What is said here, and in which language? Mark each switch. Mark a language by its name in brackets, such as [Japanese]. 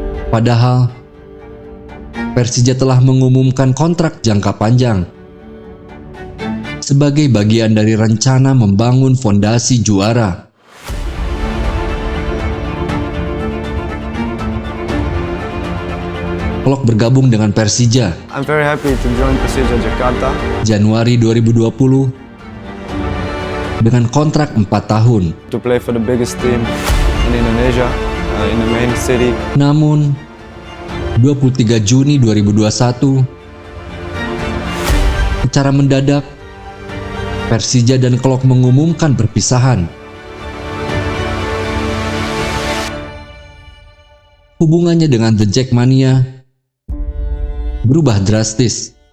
[Indonesian] Padahal Persija telah mengumumkan kontrak jangka panjang sebagai bagian dari rencana membangun fondasi juara. Klok bergabung dengan Persija [English] I'm very happy to join Persija Jakarta. [Indonesian] Januari 2020 dengan kontrak 4 tahun. [English] To play for the biggest team in Indonesia, in the main city. [Indonesian] Namun, 23 Juni 2021, secara mendadak, Persija dan Klok mengumumkan perpisahan. Hubungannya dengan The Jackmania berubah drastis.